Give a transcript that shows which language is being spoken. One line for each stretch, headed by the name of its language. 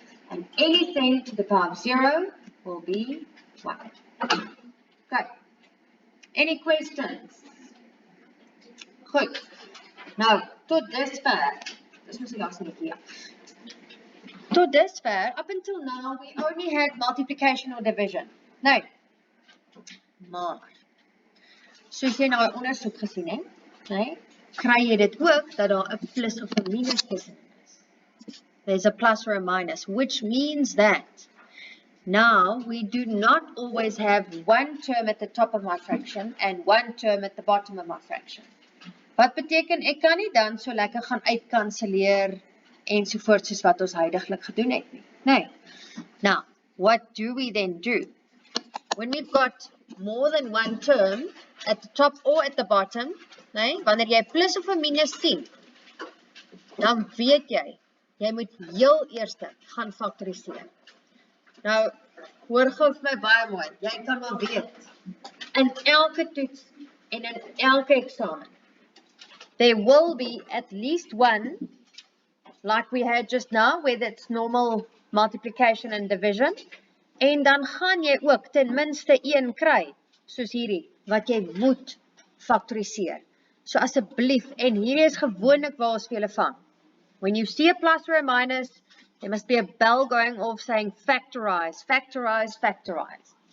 English: And anything to the power of 0 will be 1. Okay. Any questions? Goed.
Afrikaans: Nou, tot dusver. Dis mos die laaste netjie, ja. Tot dusver,
English: up until now, we only had multiplication or division.
Afrikaans: Nou, maar, soos jy nou 'n ondersoek gesien het, nee, kry jy dit ook, dat daar 'n plus of 'n minus tussen is.
English: There's a plus or a minus, which means that now we do not always have one term at the top of my fraction and one term at the bottom of my fraction.
Afrikaans: Wat beteken ek kan nie dan so lekker gaan uitkanselleer ensovoorts soos wat ons huidiglik gedoen het nie. Nee.
English: Now, what do we then do? When we've got more than one term at the top or at the bottom,
Afrikaans: nee, wanneer jy plus of 'n minus sien, dan weet jy moet heel eerste gaan faktoriseer. Nou, hoor gou vir my baie mooi, jy kan maar weet, in elke toets en in elke eksamen,
English: there will be at least one, like we had just now, where it's normal multiplication and division,
Afrikaans: en dan gaan jy ook ten minste een kry, soos hierdie, wat jy moet faktoriseer. So asseblief, en hierdie is gewoonlik waar ons vir julle vang.
English: When you see a plus or a minus, there must be a bell going off saying factorize, factorize, factorize.